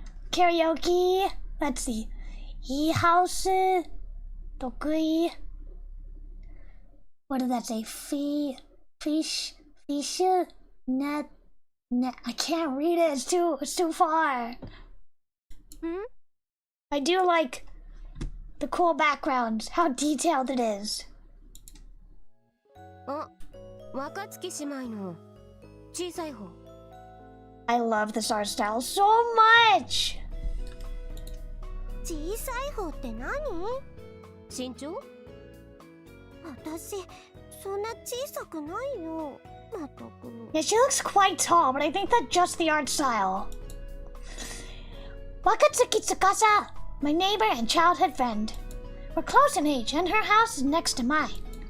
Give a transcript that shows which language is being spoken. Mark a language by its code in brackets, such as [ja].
[en] Karaoke. Let's see. E-house. Tokui. What did that say? Fish. Net. I can't read it. It's too far. I do like the cool backgrounds, how detailed it is. [ja] あ、若月姉妹の小さい方。 [en] I love this art style so much! [ja] 小さい方って何？身長？私、そんな小さくないよ。まったく。 [en] Yeah, she looks quite tall, but I think that's just the art style. Wakatsuki Tsukasa, my neighbor and childhood friend. We're close in age, and her house is next to mine.